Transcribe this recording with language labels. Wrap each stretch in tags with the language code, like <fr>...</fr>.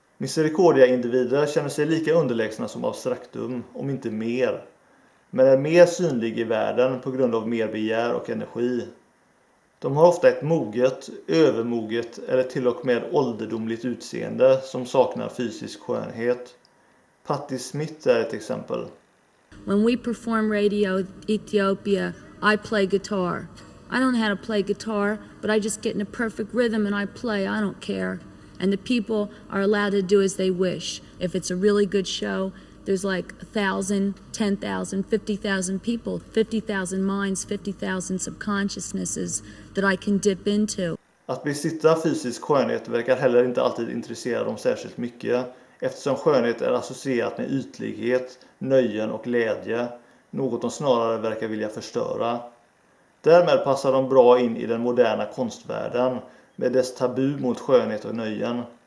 <sv>Misericordia-individer känner sig lika underlägsna som abstraktum, om inte mer. Men är mer synlig i världen på grund av mer begär och energi. De har ofta ett moget, övermoget eller till och med ålderdomligt utseende som saknar fysisk skönhet. Patti Smith är ett exempel.</sv> <en>When we perform Radio Ethiopia, I play guitar. I don't know how to play guitar, but I just get in a perfect rhythm and I play. I don't care. And the people are allowed to do as they wish. If it's a really good show, there's like 1,000, 10,000, 50,000 people, 50,000 minds, 50,000 subconsciousnesses that I can dip into.</en> <sv>Att besitta fysisk skönhet verkar heller inte alltid intressera dem särskilt mycket, eftersom skönhet är associerat med ytlighet, nöjen och glädje, något de snarare verkar vilja förstöra. Därmed passar de bra in i den moderna konstvärlden med dess tabu mot skönhet och nöjen.</sv>